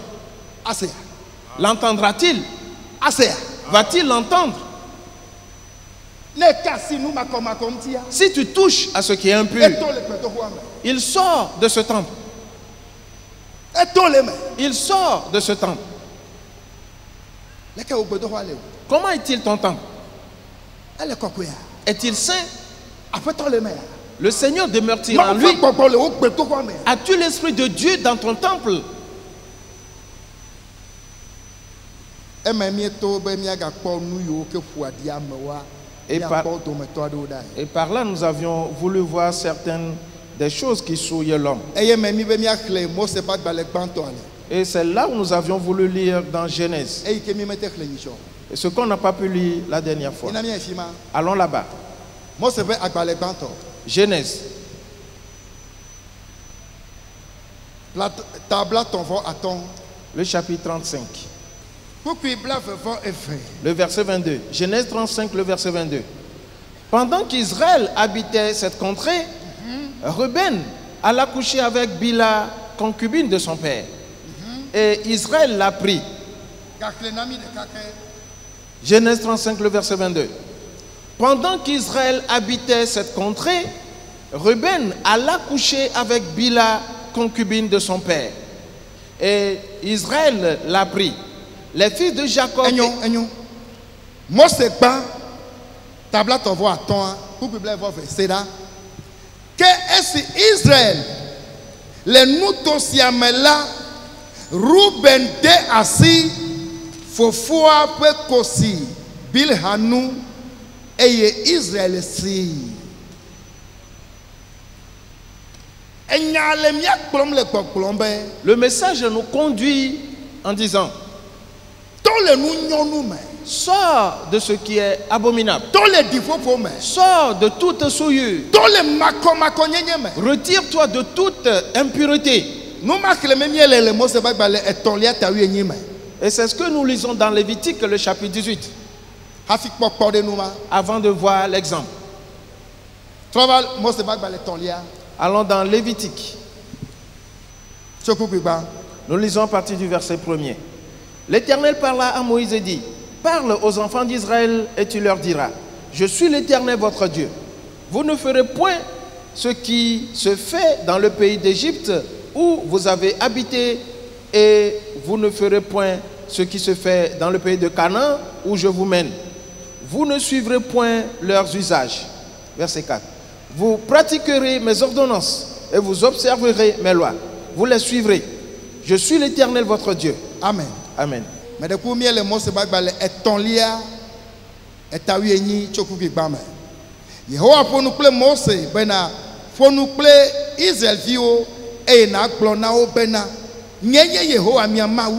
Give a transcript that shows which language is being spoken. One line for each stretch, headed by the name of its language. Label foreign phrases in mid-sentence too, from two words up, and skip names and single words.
Ewe: Asea.
French: l'entendra-t-il?
Ewe: Asea.
French: Va-t-il l'entendre?
Ewe: Ne ka asi nu makɔmakɔ ŋutia.
French: Si tu touches à ce qui est impur,
Ewe: Eto le gbedoxɔa me.
French: il sort de ce temple.
Ewe: Eto le me.
French: Il sort de ce temple.
Ewe: Leke wo gbedoxɔa le o.
French: Comment est-il ton temple?
Ewe: Ele kɔkɔea.
French: Est-il saint?
Ewe: Aƒetɔ le mea.
French: Le Seigneur demeure-t-il en
Ewe: Mawu
French: lui?
Ewe: ƒe gbɔgbɔ le wo gbedoxɔa me.
French: As-tu l'Esprit de Dieu dans ton temple?
Ewe: Eme mieto be miagakpɔ nu yiwo ke ƒo aɖi amewoa.
French: Et par-
Ewe: Miakpɔ dometɔ aɖewo ɖa.
French: Et par là, nous avions voulu voir certaines des choses qui souillaient l'homme.
Ewe: Eye me mi be miaxlẽ Mose ƒe agbalẽ gbãtɔa le.
French: Et c'est là où nous avions voulu lire dans Genèse.
Ewe: Eyi ke mi mete xlẽ nyitsɔ.
French: Et ce qu'on n'a pas pu lire la dernière fois.
Ewe: Yina mia fi ma.
French: Allons là-bas.
Ewe: Mose ƒe agbalẽ gbãtɔ.
French: Genèse,
Ewe: Tabla tɔ̃vɔ atɔ̃.
French: le chapitre 35,
Ewe: Kpukpui blavevɔ eve.
French: le verset 22. Genèse 35, le verset 22. Pendant qu'Israël habitait cette contrée, Ruben alla coucher avec Bila, concubine de son père. Et Israël l'a pris.
Ewe: Gaxlẽ na mi ɖeka ke.
French: Genèse 35, le verset 22. Pendant qu'Israël habitait cette contrée, Ruben alla coucher avec Bila, concubine de son père. Et Israël l'a pris. Les fils de Jacob.
Ewe: Enyo. Mose gbã tabla tɔ̃vɔ atɔ̃a. Kpukpui blavevɔ eve. Se ɖa. Ke esi Israel le nuto sia me la, Ruben de asi fofoa ƒe kosi Bilha nu eye Israel si. Enya le miakplɔm le gbɔgblɔm be
French: Le message nous conduit en disant,
Ewe: to le nu nyɔnu me,
French: sors de ce qui est abominable,
Ewe: to le ɖiƒoƒo me,
French: sors de toute souillure,
Ewe: to le makɔmakɔnyenye me.
French: retire-toi de toute impureté.
Ewe: Nu ma xlẽme miele le Mose ƒe agbalẽ etɔ̃lia tawienyi me.
French: Et c'est ce que nous lisons dans Lévitique, le chapitre 18,
Ewe: Hafi kpɔkpɔ ɖe nu ma.
French: avant de voir l'exemple.
Ewe: Trɔ va Mose ƒe agbalẽ etɔ̃lia.
French: Allons dans Lévitique.
Ewe: Tso kpukpui gbã.
French: Nous lisons à partir du verset 1er. L'Éternel parla à Moïse et dit, parle aux enfants d'Israël et tu leur diras, je suis l'Éternel votre Dieu. Vous ne ferez point ce qui se fait dans le pays d'Égypte où vous avez habité et vous ne ferez point ce qui se fait dans le pays de Canaan où je vous mène. Vous ne suivrez point leurs usages. Verset 4. Vous pratiquerez mes ordonnances et vous observerez mes lois. Vous les suivrez. Je suis l'Éternel votre Dieu. Amen. Amen.
Ewe: Meɖeku miele Mose ƒe agbalẽ etɔ̃lia etawienyi tso kpukpui gbã me. Yehowa ƒo nu kple Mose bena ƒo nu kple Israelviwo eye nàgblɔ na wo bena nye Yehowa mia Mawu.